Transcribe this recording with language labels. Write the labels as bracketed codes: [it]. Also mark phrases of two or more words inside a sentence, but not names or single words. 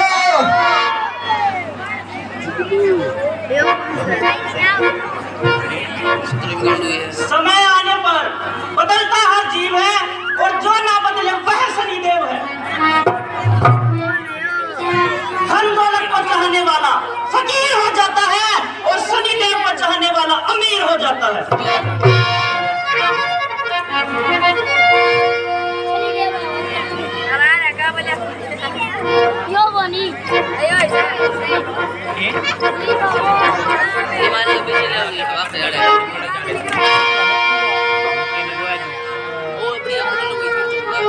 [hi] समय आने पर बदलता हर जीव है और जो ना बदले वह शनिदेव है। धन दौलत को चाहने वाला फकीर हो जाता है और शनिदेव को चाहने वाला अमीर हो जाता है। [id] Yo boni, ayo isa. Gimana bisa lawan itu? Apa ya? Oh, dia perlu itu juga.